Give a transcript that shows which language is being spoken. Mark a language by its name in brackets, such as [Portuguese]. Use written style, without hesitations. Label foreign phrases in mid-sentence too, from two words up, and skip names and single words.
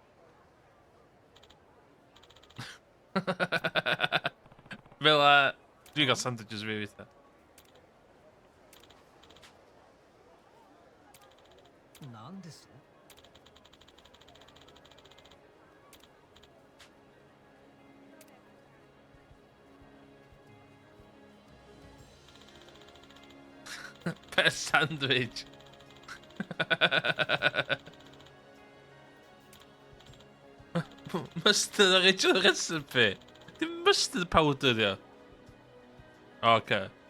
[Welsh] Fel dwi'n cael sandwiches fi weithiau. [Japanese] なんです [English] Best sandwich. Mustard original recipe. [Welsh] Dim [English] mustard powder [Welsh] di o. Okay.